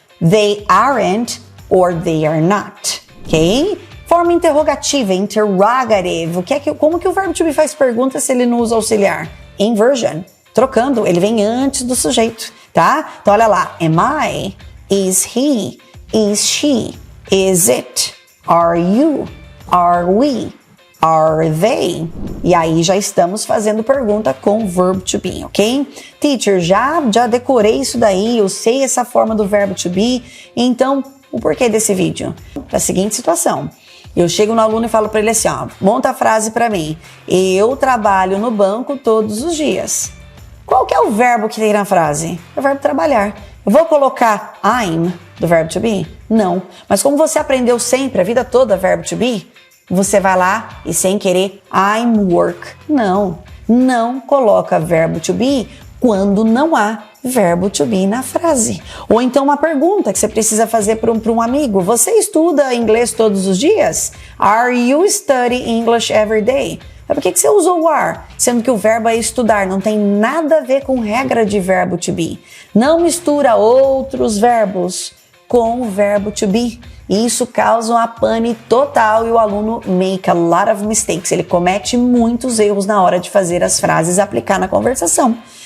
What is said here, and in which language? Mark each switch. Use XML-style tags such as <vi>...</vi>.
<en>They aren't, or they are not.</en> <pt>Ok? Forma interrogativa, interrogative. Como que o verbo to be faz pergunta se ele não usa auxiliar? Inversion. Trocando, ele vem antes do sujeito, tá?</pt> <en>Então, olha lá. Am I? Is he? Is she? Is it? Are you? Are we? Are they?</en> <pt>E aí já estamos fazendo pergunta com verb to be, ok? Teacher, já decorei isso daí, eu sei essa forma do verbo to be, então o porquê desse vídeo? Da seguinte situação. Eu chego no aluno e falo para ele assim, ó, monta a frase para mim. Eu trabalho no banco todos os dias. Qual que é o verbo que tem na frase? É o verbo trabalhar. Eu vou colocar I'm do verbo to be? Não. Mas como você aprendeu sempre, a vida toda, verbo to be, você vai lá e sem querer, I'm work. Não coloca verbo to be quando não há verbo to be na frase. Ou então uma pergunta que você precisa fazer para um amigo. Você estuda inglês todos os dias?</pt> <en>Are you studying English every day?</en> <pt>Por que você usou o are? Sendo que o verbo é estudar, não tem nada a ver com regra de verbo to be. Não mistura outros verbos com o verbo to be. E isso causa uma pane total e o aluno make a lot of mistakes. Ele comete muitos erros na hora de fazer as frases aplicar na conversação.</pt>